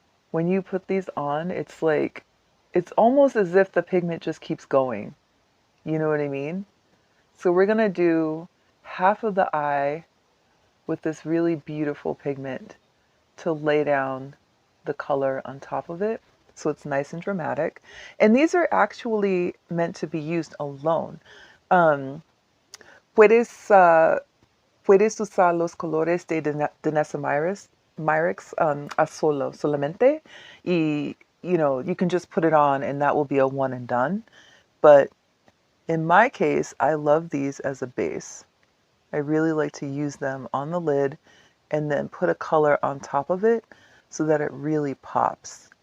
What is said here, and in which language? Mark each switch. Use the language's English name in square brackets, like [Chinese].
[English] When you put these on, it's like, it's almost as if the pigment just keeps going. You know what I mean? So we're going to do half of the eye with this really beautiful pigment to lay down the color on top of it. So it's nice and dramatic. And these are actually meant to be used alone. [Spanish] Um, puedes, puedes usar los colores de Danessa Myricks a solo, solamente. [English] Y, you know, you can just put it on and that will be a one and done. But in my case, I love these as a base. I really like to use them on the lid and then put a color on top of it so that it really pops.